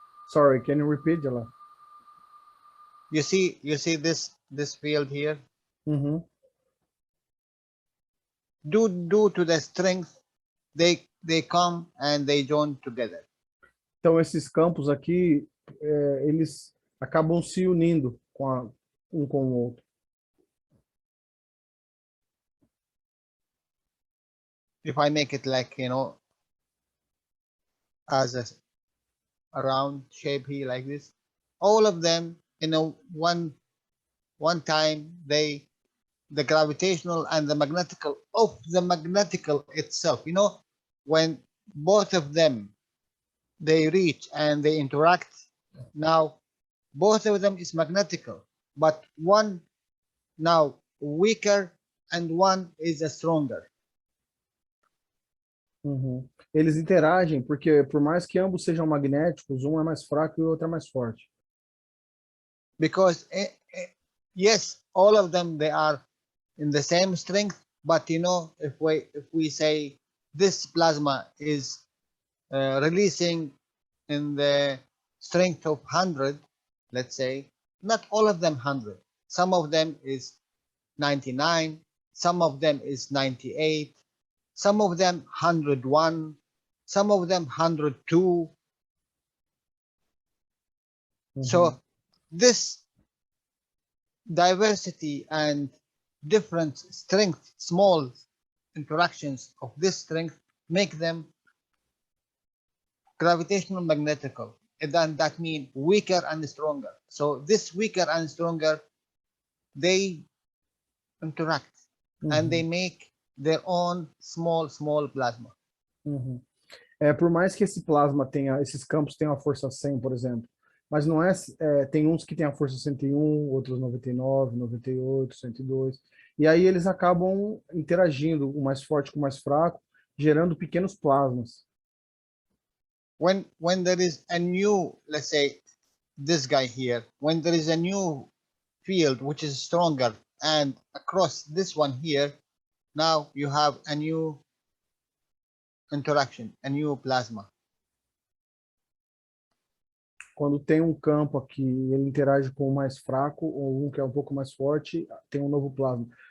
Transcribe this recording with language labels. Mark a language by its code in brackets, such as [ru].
[en] Sorry, can you repeat, Jalal? You see this field here? Uhum. Due to the strength, they come and they join together. [pt] Então, esses campos aqui, eles acabam se unindo um com o outro. [en] If I make it like, as a round shape here like this, all of them in a one time, the gravitational and the magnetical of the magnetical itself, when both of them, they reach and they interact, now both of them is magnetical, but one now weaker and one is stronger. Uhum. [pt] Eles interagem porque, por mais que ambos sejam magnéticos, um é mais fraco e o outro é mais forte. [en] Because yes, all of them, they are in the same strength, but if we say this plasma is releasing in the strength of 100, let's say, not all of them 100. Some of them is 99, some of them is 98, some of them 101, some of them 102. Uhum. So this diversity and different strength, small interactions of this strength, make them gravitational magnetical, and then that means weaker and stronger. So this weaker and stronger, they interact and they make their own small plasma. Uhum. [pt] Por mais que esse plasma tenha, esses campos tenham a força 100, por exemplo, mas não tem uns que têm a força 101, outros 99, 98, 102, e aí eles acabam interagindo, o mais forte com o mais fraco, gerando pequenos plasmas. [en] When there is a new, let's say, this guy here, when there is a new field which is stronger, and across this one here, now you have a new interaction, a new plasma. [pt] Quando tem um campo aqui, ele interage com o mais fraco, ou um que é um pouco mais forte, tem um novo plasma.